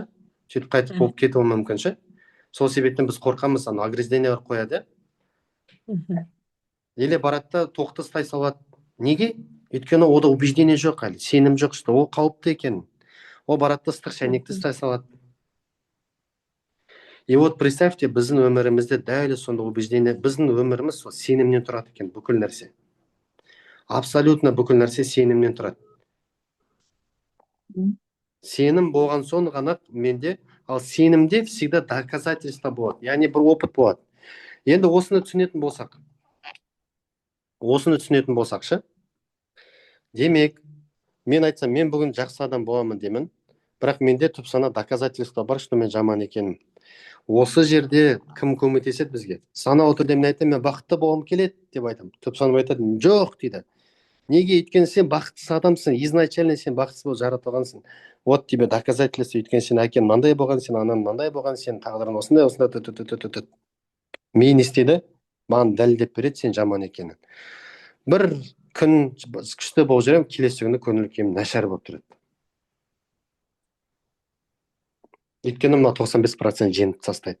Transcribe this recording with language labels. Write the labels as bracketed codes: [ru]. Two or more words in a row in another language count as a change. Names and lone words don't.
[kk] Сөйтіп қайтып болып кетуі мүмкін ше. Сол себептен біз қорқамыз, ограждение қояды. Или барады тоқты ұстай салады. Неге? Өйткені ода убеждение жоқ әлі, сенім жоқ, что ол қауіпті екен. Ол барады ыстық шайнекті ұстай салады. [ru] И вот представьте, [kk] біздің өмірімізде дәл сонда убеждение, біздің өміріміз сенімнен тұрады екен, бүкіл нәрсе. Абсолютно бүкіл нәрсе сенімнен тұрады. Сенім болған соң ғана менде, ал сенімде [ru] всегда доказательство [kk] болады, яғни бір опыт болады. Енді осыны түсінетін болсақ, ше. Демек, мен айтсам, мен бүгін жақсы адам боламын деймін, бірақ менде түп сана доказательство бар, что мен жаман екенім. Осы жерде кім көмектеседі бізге? Саналы түрде мен айтамын, мен бақытты болғым келеді деп айтамын. Түп сана айтады, жоқ дейді. Неге? Өйткені сен бақытсыз адамсың, изначально сен бақытсыз болып жаратылғансың. [ru] Вот тебе доказательство, [kk] өйткені сен әкең мынандай болған, сен анаң мынандай болған, сен тағдырың осындай. Мен не істеді? Маған дәлелдеп береді сен жаман екенін. Бір күн күшті болып жүремін, келесі күні көңіл күйім нашар болып тұрады. Өйткені мына 95% жеңіп тастайды.